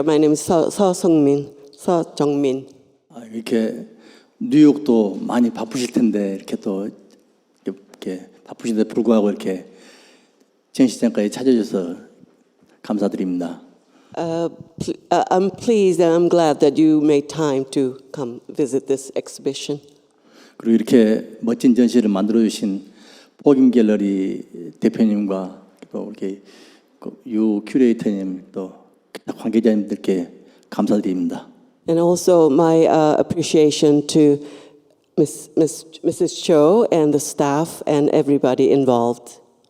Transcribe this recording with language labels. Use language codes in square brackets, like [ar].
[en] My name is 서정민. [ko] 이렇게 뉴욕도 많이 바쁘실 텐데 이렇게 또 이렇게 바쁘신데 불구하고 이렇게 전시장까지 찾아주셔서 감사드립니다. [en] I'm pleased and I'm glad that you made time to come visit this exhibition. [ko] 그리고 이렇게 멋진 전시를 만들어 주신 포김 갤러리 대표님과 또 이렇게 유 큐레이터님 또 기타 관계자님들께 감사드립니다. [en] And also my appreciation to Mrs. Cho and the staff and everybody involved.